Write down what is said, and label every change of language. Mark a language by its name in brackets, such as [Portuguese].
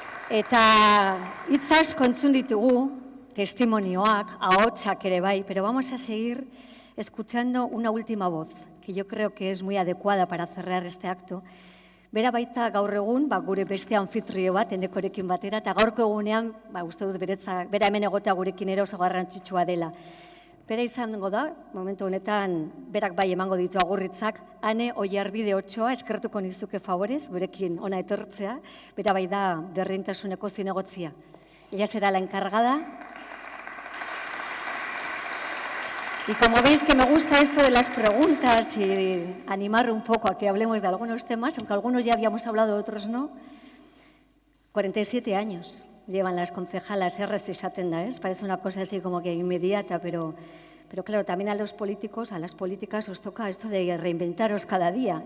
[Basque] Eta hitz asko entzun ditugu, testimonioak, ahotsak ere bai, [Spanish] pero vamos a seguir escuchando una última voz, que yo creo que es muy adecuada para cerrar este acto. [Basque] Bera baita gaur egun, gure beste anfitrio bat, Endekorekin batera, eta gaurko egunean, uste dut bera hemen egotea gurekin ere oso garrantzitsua dela. Bera izango da, momentu honetan, berak bai emango ditu agurritzak, Ane Oiarbide Otsoa, eskertuko nizuke favorez, gurekin ona etortzea, bera bai da berdintasuneko zinegotzia. [Spanish] Ella será la encargada. Y como veis que me gusta esto de las preguntas y animar un poco a que hablemos de algunos temas, aunque algunos ya habíamos hablado, otros no, 47 años llevan las concejalas errez izaten da, ¿es? Parece una cosa así como que inmediata, pero claro, también a los políticos, a las políticas os toca esto de reinventaros cada día.